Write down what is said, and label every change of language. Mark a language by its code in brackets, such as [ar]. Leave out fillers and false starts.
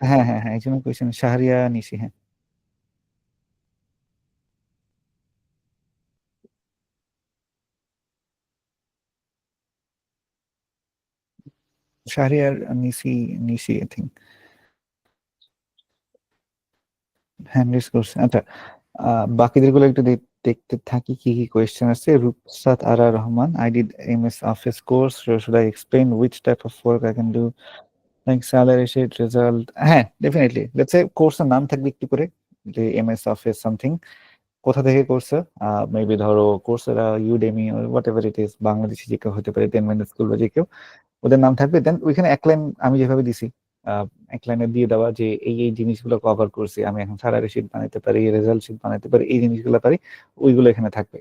[bn] হ্যাঁ হ্যাঁ হ্যাঁ, একজন কোয়েশ্চেন শাহরিয়া নিশি। হ্যাঁ শাহরিয়ার নিশি আই থিঙ্ক হ্যান্ড রেজ করছে। আচ্ছা বাকিদের গুলো একটু দেখতে থাকি কি কি কোয়েশ্চেন আছে। [en] Rupsat Ara Rahman, I did MS Office course, should I explain which type of work I can do, like salary sheet, result? [bn] হ্যাঁ ডেফিনেটলি, লেটস সে কোর্সের নাম থাকবে একটু করে, যে MS Office সামথিং, কোথা থেকে করছে, মেবি ধরো Coursera, Udemy, what ever it is, Bangladeshi যে কেউ হতে পারে, 10 মিনিট স্কুল বা যে কেউ, ওদের নাম থাকবে। দেন ওইখানে এক লাইন আমি যেভাবে দিছি এক লাইনে দিয়ে দেওয়া যে এই জিনিসগুলো কভার করছি, আমি এখন স্যালারি শিট বানাতে পারি, রেজাল্ট শিট বানাতে পারি, এই জিনিসগুলো পারি, ওইগুলো এখানে থাকবে।